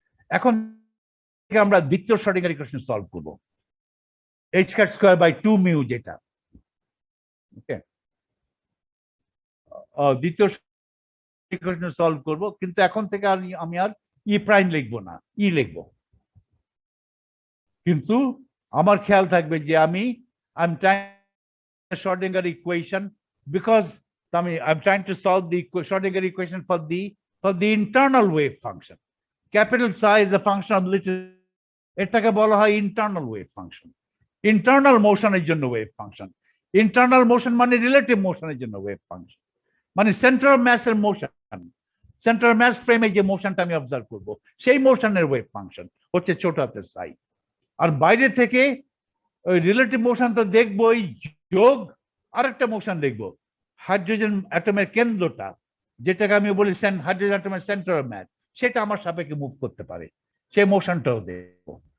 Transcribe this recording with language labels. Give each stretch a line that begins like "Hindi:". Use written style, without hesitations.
Bangla: এখন আমরা দ্বিতীয় শ্রোডিঙ্গার ইকুয়েশন সলভ করবো, h²/2 মিউ, যেটা ওকে দ্বিতীয় ইকুয়েশন সলভ করব। কিন্তু এখন থেকে আমি আর ই প্রাইম লিখবো না, ই লিখবো। কিন্তু আমার খেয়াল থাকবে যে আমি
English: Schrodinger equation, because I'm trying to solve the Schrodinger equation for the internal wave function. Capital psi is a function of little,
Bangla: এটাকে বলা হয় ইন্টারনাল ওয়েভ ফাংশন। ইন্টারনাল মোশনের জন্য ওয়েভ ফাংশন। ইন্টারনাল মোশন মানে রিলেটিভ মোশনের জন্য wave function, মানে centre of ম্যাসের motion, centre of mass ফ্রেমে যে মোশনটা আমি অবজার্ভ করব, সেই মোশনের ওয়েভ ফাংশন হচ্ছে ছোট হাতের সাই। আর বাইরে থেকে ওই রিলেটিভ মোশন তো দেখবোই, যোগ আরেকটা মোশন দেখবো, হাইড্রোজেন অ্যাটমের কেন্দ্রটা, যেটাকে আমি বলি হাইড্রোজেন অ্যাটমের সেন্টার অফ ম্যাস, সেটা আমার সাপেক্ষে মুভ করতে পারে, সেই মোশনটাও দেখবো।